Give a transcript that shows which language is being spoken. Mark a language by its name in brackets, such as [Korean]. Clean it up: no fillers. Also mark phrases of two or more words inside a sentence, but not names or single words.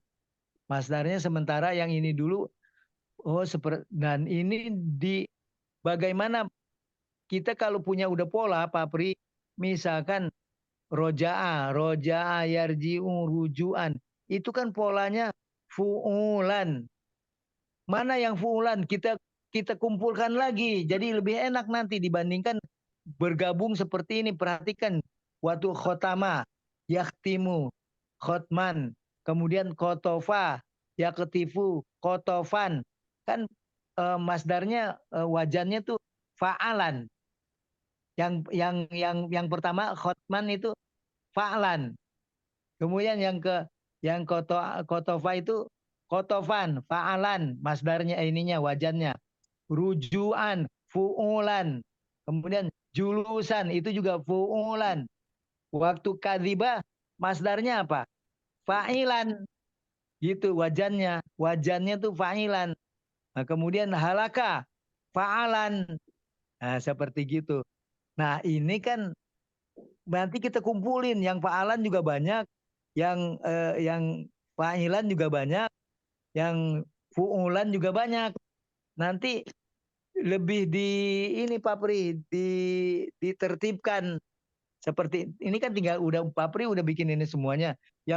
[Indonesian] Masdarnya sementara yang ini dulu. Dan ini bagaimana kita kalau punya udah pola Pak Pri, misalkan [Arabic] رجع يرجع رجوعا, [Indonesian] itu kan polanya fu'ulan. Mana yang fu'ulan kita kumpulkan lagi, jadi lebih enak nanti dibandingkan bergabung seperti ini. Perhatikan waktu khotama, [Arabic] يختم ختما, [Indonesian] kemudian [Arabic] قطف يقطف قطفا, [Indonesian] kan masdarnya wajannya tuh fa'alan. Yang pertama khotman itu fa'lan. Kemudian yang kotofa itu [Arabic] قطفا فعالا, [Indonesian] masdarnya ininya wajannya. [Arabic] رجوعا، فعولا. [Indonesian] Kemudian julusan itu juga fu'ulan. Waktu kadziba masdarnya apa? Fa'ilan. Gitu wajannya. Wajannya tuh fa'ilan. Nah, kemudian [Arabic] هلك فعالا. [Indonesian] Nah, seperti gitu. Nah, ini kan nanti kita kumpulin yang fa'alan juga banyak, yang fa'ilan juga banyak, yang fu'ulan juga banyak. Nanti lebih ini Pak Pri ditertibkan seperti ini kan, tinggal udah Pak Pri udah bikin ini semuanya, yang